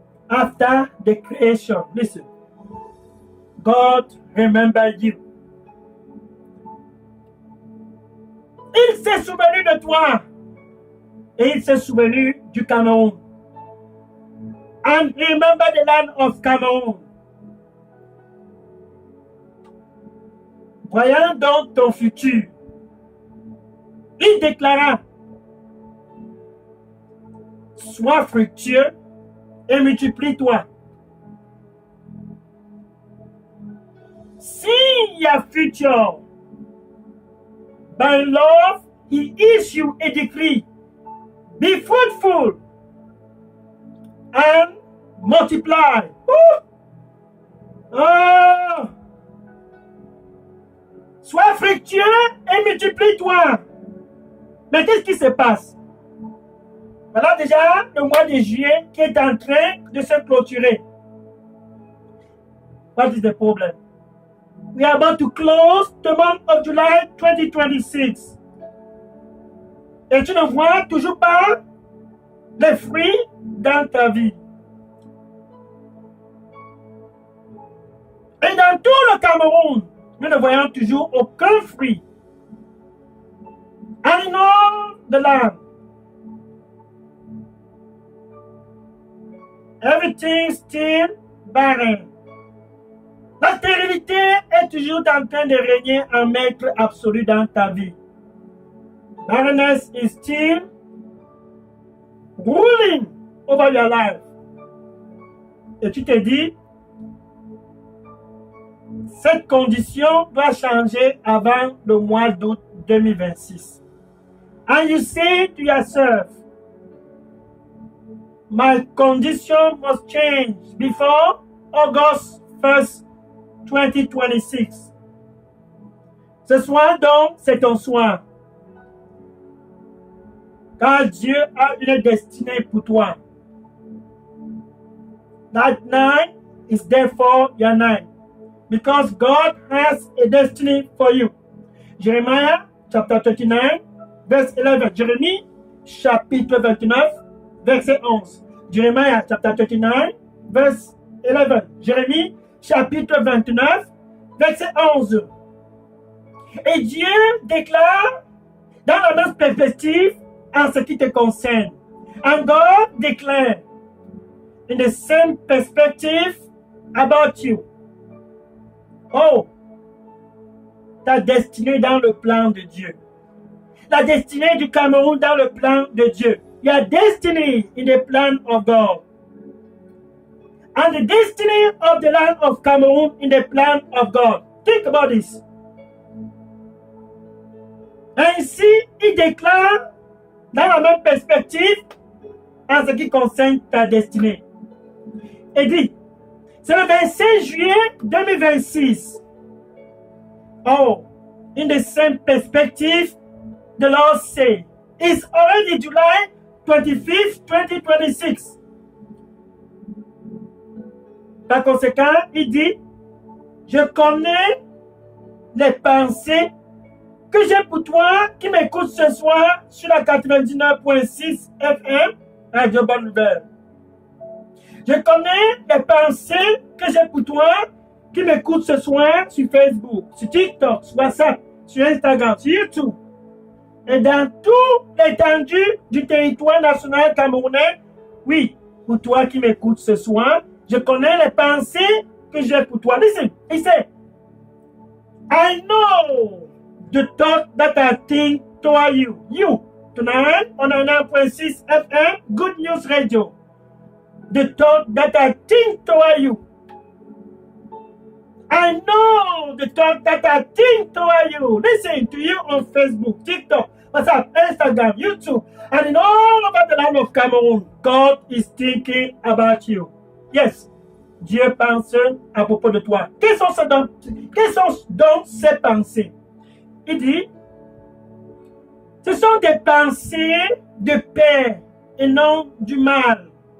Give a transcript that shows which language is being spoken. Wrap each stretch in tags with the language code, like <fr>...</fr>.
<en>After the creation, listen, God remembered you.</en> <fr>Il s'est souvenu de toi et il s'est souvenu du Cameroun.</fr> <en>And remember the land of Cameroun.</en> <fr>Voyant donc ton futur, il déclara: sois fructueux et multiplie-toi.</fr> <en>See your future. By love, he issued a decree: be fruitful and multiply. Oh!</en> <fr>Sois fructueux et multiplie-toi. Mais qu'est-ce qui se passe? Voilà déjà le mois de juillet qui est en train de se clôturer.</fr> <en>What is the problem? We are about to close the month of July 2026.</en> <fr>Et tu ne vois toujours pas les fruits dans ta vie. Et dans tout le Cameroun, nous ne voyons toujours aucun fruit.</fr> <en>And in all the land, everything still barren.</en> <fr>La stérilité est toujours en train de régner en maître absolu dans ta vie.</fr> <en>Barrenness is still ruling over your life.</en> <fr>Et tu te dis, cette condition doit changer avant le mois d'août 2026.</fr> <en>And you say to yourself, my condition must change before August 1st, 2026.</en> <fr>Ce soir donc, c'est ton soir. Car Dieu a une destinée pour toi.</fr> <en>That night is therefore your night. Because God has a destiny for you. Jeremiah chapter 39, verse 11.</en> <fr>Jérémie chapitre 29, verset 11.</fr> <en>Jeremiah chapter 39, verse 11.</en> <fr>Jérémie chapitre 29, verset 11. Et Dieu déclare dans la même perspective en ce qui te concerne.</fr> <en>And God declared in the same perspective about you.</en> <fr>Oh, ta destinée dans le plan de Dieu. La destinée du Cameroun dans le plan de Dieu.</fr> <en>Your destiny in the plan of God. And the destiny of the land of Cameroon in the plan of God. Think about this.</en> <fr>Ainsi, il déclare dans la même perspective en ce qui concerne ta destinée. Et dit, c'est le 25 juillet 2026. Oh, in the same perspective, the Lord said, it's already July 25th, 2026. Par conséquent, il dit, je connais les pensées que j'ai pour toi qui m'écoute ce soir sur la 99.6 FM, Radio Bonne Nouvelle. Je connais les pensées que j'ai pour toi qui m'écoute ce soir sur Facebook, sur TikTok, sur WhatsApp, sur Instagram, sur YouTube. et dans toute l'étendue du territoire national camerounais. Oui, pour toi qui m'écoutes ce soir, je connais les pensées que j'ai pour toi.</fr> <en>Listen, he said, I know the thought that I think toward you. You, tonight on 9.6 FM, Good News Radio. The thought that I think toward you. I know the thought that I think toward you. Listen to you on Facebook, TikTok, WhatsApp, Instagram, YouTube, and in all over the land of Cameroon. God is thinking about you.</en> <fr>Yes, Dieu pense à propos de toi. Quelles sont donc ces pensées? Il dit, ce sont des pensées de paix et non du mal.</fr>